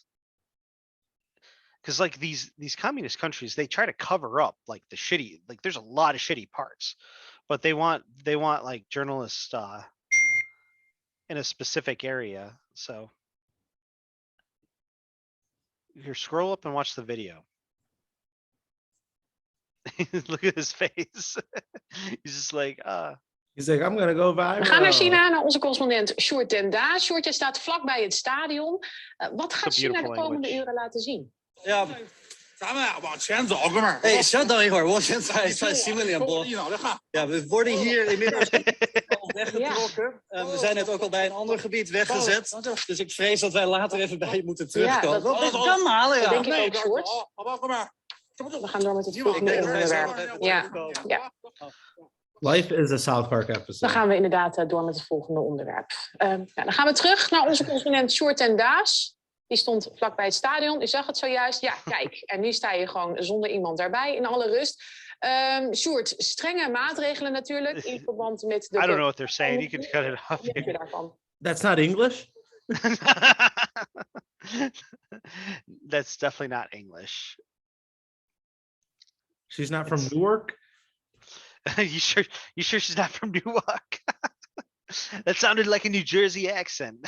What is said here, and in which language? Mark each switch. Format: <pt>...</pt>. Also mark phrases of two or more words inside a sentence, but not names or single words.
<en>Because like these communist countries, they try to cover up like the shitty, like there's a lot of shitty parts, but they want like journalists in a specific area. So here, scroll up and watch the video. Look at his face. He's just like, He's like, I'm gonna go viral. We</en> <nl>gaan naar China, naar onze correspondent Sjoerd Den Daas. Sjoerd, je staat vlakbij het stadion. Wat gaat China de</nl> <en>beautiful</en> <nl>komende</nl> <en>language.</en> <nl>uren laten zien? Ja，</nl> <zh>咱们呀往前走，哥们儿。哎，稍等一会儿，我先在新闻联播。一脑袋汗。</zh> <nl>Ja, we worden hier inmiddels al weggetrokken. We zijn net ook al bij een ander gebied weggezet. Dus ik vrees dat wij later even bij je moeten terugkomen. dat- Wat kan halen, ja. Dat denk ik Nee, ook, Sjoerd.</nl> <zh>好吧，哥们儿。</zh> <nl>We gaan door met het Ik volgende denk dat wij zo nog onderwerp. even Ja, terugkomen. ja.</nl> <en>Life is a South Park</en> <nl>Dan</nl> <en>episode.</en> <nl>gaan we inderdaad door met het volgende onderwerp. Dan gaan we terug naar onze correspondent Sjoerd Den Daas. Die stond vlakbij het stadion. U zag het zojuist. Ja, kijk. En nu sta je gewoon zonder iemand daarbij in alle rust. Sjoerd, strenge maatregelen natuurlijk in verband met de...</nl> <en>I don't know what they're saying. You could cut it off.</en> <nl>Wat vind je daarvan?</nl> <en>That's not English. That's definitely not English. She's not from It's- Newark. You sure she's not from Newark? That sounded like a New Jersey accent.</en>